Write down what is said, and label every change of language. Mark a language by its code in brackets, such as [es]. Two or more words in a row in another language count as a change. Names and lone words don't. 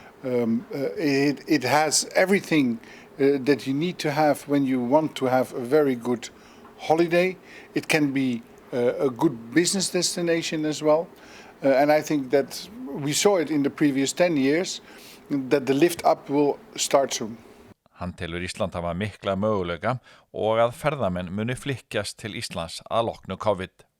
[en] It has everything that you need to have when you want to have a very good holiday. It can be a good business destination as well. And I think that we saw it in the previous 10 years, that the lift up will start soon. [is] Hann telur Ísland hafa mikla möguleika og að ferðamenn muni flykkjast til Íslands að loknu COVID.